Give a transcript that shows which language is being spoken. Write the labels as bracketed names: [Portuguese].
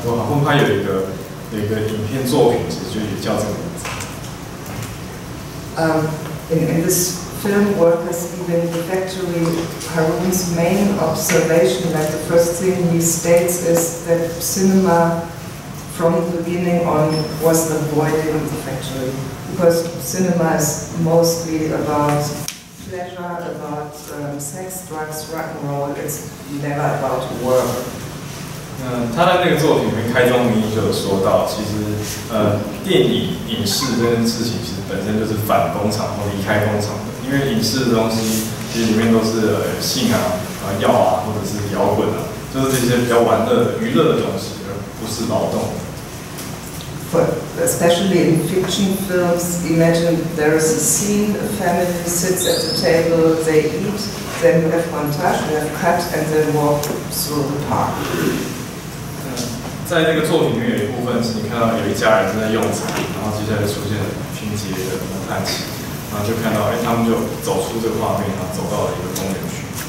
[Chinese] 不过韩凤他有一个影片作品，其实就也叫这个名字。 [English] In this film, Workers Leaving the Factory, Harun's main observation, like the first thing he states, is that cinema from the beginning on was avoiding the factory, because cinema is mostly about pleasure, about sex, drugs, rock and roll. It's never about work. [Chinese] 他在那个作品里面开宗明义就有说到，其实电影影视这件事情其实本身就是反工厂或离开工厂的，因为影视的东西其实里面都是性啊、药啊，或者是摇滚啊，就是这些比较玩乐的娱乐的东西，而不是劳动。 [English] Especially in fiction films, imagine there is a scene, a family sits at the table, they eat, then you have montage, you have cut, and then walk through the park. [Chinese] 在那个作品里面有一部分是你看到有一家人正在用餐，然后接下来出现了拼接的模判器，然后就看到他们就走出这个画面，然后走到了一个公园去。